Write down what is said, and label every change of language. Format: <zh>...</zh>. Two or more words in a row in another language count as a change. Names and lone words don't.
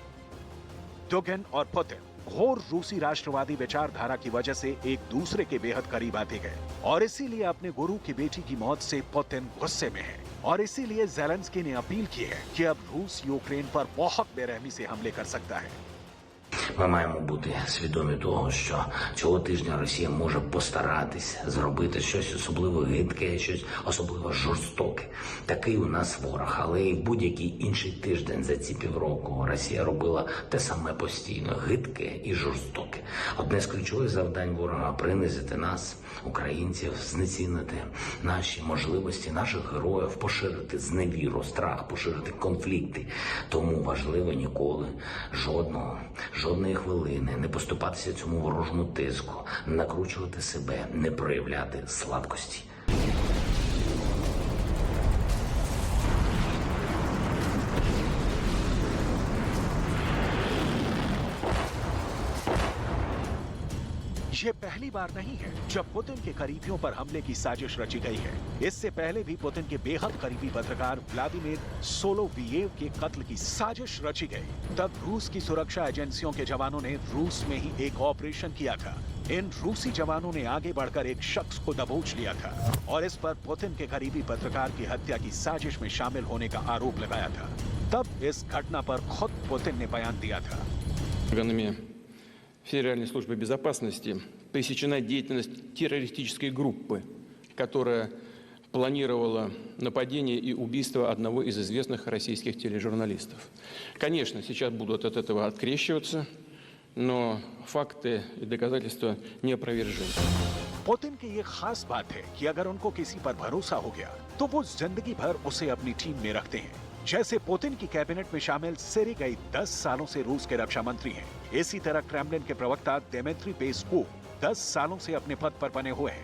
<hi>डुगिन और पुतिन घोर रूसी राष्ट्रवादी विचारधारा की वजह से एक दूसरे के बेहद करीब आते गए और इसीलिए अपने गुरु की बेटी की मौत से पुतिन गुस्से में है और इसीलिए ज़ेलेंस्की ने अपील की है कि अब रूस यूक्रेन पर बहुत बेरहमी से हमले कर सकता है।</hi> <uk>Ми маємо бути свідомі того, що цього тижня Росія може постаратись зробити щось особливо гидке, щось особливо жорстоке. Такий у нас ворог, але і в будь-який інший тиждень за ці півроку Росія робила те саме постійно, гидке і жорстоке. Одне з ключових завдань ворога – принизити нас, українців, знецінити наші можливості, наших героїв, поширити зневіру, страх, поширити конфлікти. Тому важливо ніколи, жодної хвилини не поступатися цьому ворожому тиску, не накручувати себе, не проявляти слабкості.</uk> <hi>ये पहली बार नहीं है जब पुतिन के करीबियों पर हमले की साजिश रची गई है। इससे पहले भी पुतिन के बेहद करीबी पत्रकार व्लादिमीर सोलोवियेव के कत्ल की साजिश रची गई। तब रूस की सुरक्षा एजेंसियों के जवानों ने रूस में ही एक ऑपरेशन किया था। इन रूसी जवानों ने आगे बढ़कर एक शख्स को दबोच लिया था और इस पर पुतिन के करीबी पत्रकार की हत्या की साजिश में शामिल होने का आरोप लगाया था। तब इस घटना पर खुद पुतिन ने बयान दिया था।</hi> <ru>Органами Федеральной службы безопасности пресечена деятельность террористической группы, которая планировала нападение и убийство одного из известных российских тележурналистов. Конечно, сейчас будут от этого открещиваться, но факты и доказательства неопровержимы.</ru> <hi>पुतिन की ये खास बात है कि अगर उनको किसी पर भरोसा हो गया तो वो जिंदगी भर उसे अपनी टीम में रखते हैं। जैसे पुतिन की कैबिनेट में शामिल सेर्गेई 10 सालों से रूस के रक्षा मंत्री हैं। इसी तरह क्रेमलिन के प्रवक्ता दिमित्री पेस्कोव 10 सालों से अपने पद पर बने हुए हैं।</hi>